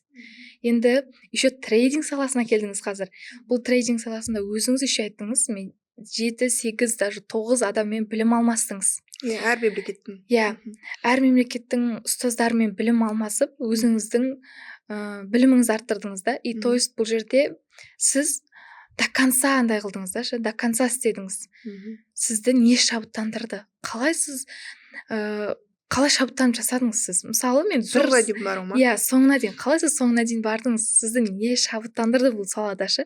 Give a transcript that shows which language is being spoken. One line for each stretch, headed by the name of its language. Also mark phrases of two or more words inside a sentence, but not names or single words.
Kazakh: Енді еще трейдинг саласына келдіңіз қазір. Бұл трейдинг саласында өзіңіз еще айттыңыз, мен 7-8 даже 9 адаммен білім алмастыңыз. Әр мемлекеттің. Әр мемлекеттің ұстаздарымен білім алмасып, өзіңіздің біліміңізді арттырдыңыз да.
Russian: И то есть
Kazakh: бұл жерде сіз
Russian: до конца
Kazakh: андай қылдыңыз да,
Russian: до конца
Kazakh: істедіңіз. Сізді не шабыттандырды? Қалай сіз қалай шабыттанып жасадыңыз сіз? Мысалы мен соңына дейін бару ма? Соңына дейін. Қалай сіз соңына дейін бардыңыз? Сізді не шабыттандырды бұл салада ше?